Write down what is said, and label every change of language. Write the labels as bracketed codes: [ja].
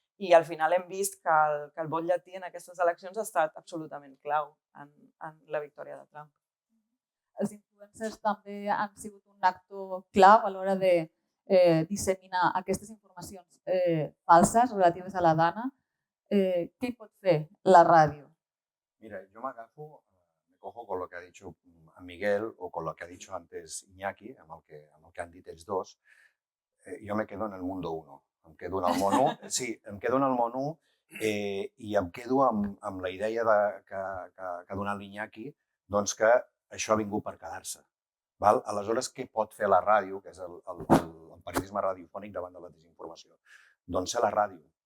[ca] I al final hem vist que el vot llatí en aquestes eleccions ha estat absolutament clau en la victòria de Trump. Els influencers també han sigut un actor clau a l'hora de disseminar aquestes informacions falses relatives a la Dana. ¿Qué pot fer la ràdio? [es] Mira, yo me cojo con lo que ha dicho Miguel o con lo que ha dicho antes Iñaki, [ca] amb el que han dit ells dos. [es] Jo me quedo en el mundo 1. [ca] Em quedo en el món 1, sí, em quedo en el món 1 i em quedo amb la idea que ha donat l'Iñaki, doncs que això ha vingut per quedar-se. Aleshores, què pot fer la ràdio, que és el periodisme radiofònic davant de la desinformació? Doncs ser la ràdio.